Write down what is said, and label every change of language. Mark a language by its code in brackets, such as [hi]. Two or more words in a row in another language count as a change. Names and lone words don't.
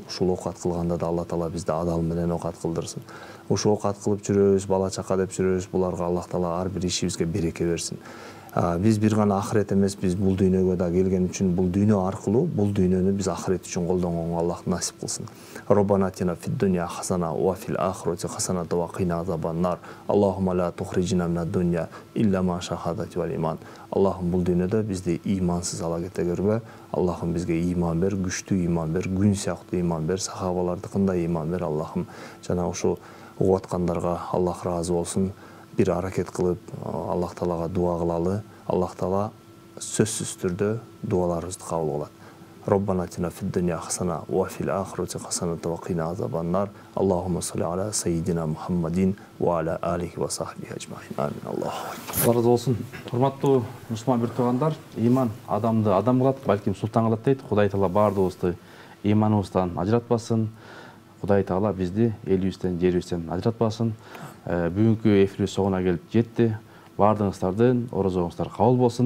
[ky] Ушул окат кылганда да Алла Таала бизди адал менен окат кылдырсын. Ушул окат кылып жүрөбүз, бала чака деп жүрөбүз. Буларга Аллах Таала ар бир ишибизге береке берсин. Биз бир гана ахирет эмес, биз бул дүйнөгө да келген үчүн бул дүйнө аркылуу бул дүйнөнү биз ахирет үчүн колдонгонго Аллах насип кылсын. [ar] ربنا آتنا في الدنيا حسنة وفي الآخرة حسنة وقنا عذاب النار. اللهم لا تخرجنا من الدنيا إلا مع الشهادة والإيمان. [ky] Аллахым бул дүйнөдө бизди ыймансыз ала кете көрбө. Аллахым бизге ыйман бер, күчтүү ыйман бер, күн сыяктуу ыйман бер, сахабалардыкындай ыйман бер. Аллахым жана ушу угуп аткандарга Аллах ыраазы болсун. Бир аракет кылып Аллах Таалага дуа кылалы. Аллах Таала сөзсүз түрдө дуаларыбызды кабыл кылат. [ar] ربنا آتنا في الدنيا حسنة وفي الآخرة حسنة وقنا عذاب النار. اللهم صل على سيدنا محمد وعلى آله وصحبه أجمعين. آمين. الله أكبر. [ky] Разы болсун. Урматтуу мусулман бир туугандар, ыйман адамды адам кылат, балким султан кылат дейт. Кудай Таала баардыгыбызды ыйманыбыздан ажыратпасын. Кудай Таала бизди элибизден, жерибизден ажыратпасын. Бүгүнкү эфирибиз соңуна келип жетти. Баардыгыңыздардын орозоңуздар кабыл болсун.